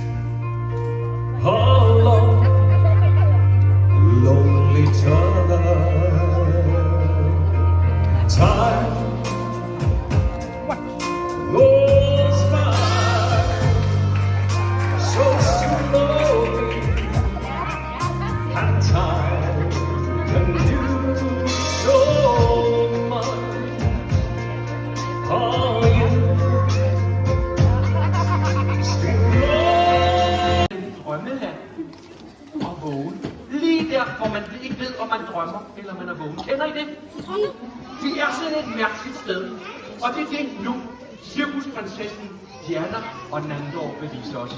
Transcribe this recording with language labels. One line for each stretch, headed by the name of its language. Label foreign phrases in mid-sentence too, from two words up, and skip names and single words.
English: How long, lonely time goes by so slowly, and time can do so much for you.
Danish: Drømmeland og vågen. Lige der, hvor man ikke ved, om man drømmer eller man er vågen. Kender I det? Vi er sådan et mærkeligt sted. Og det er det nu, cirkusprinsessen Diana og Nandor beviser os.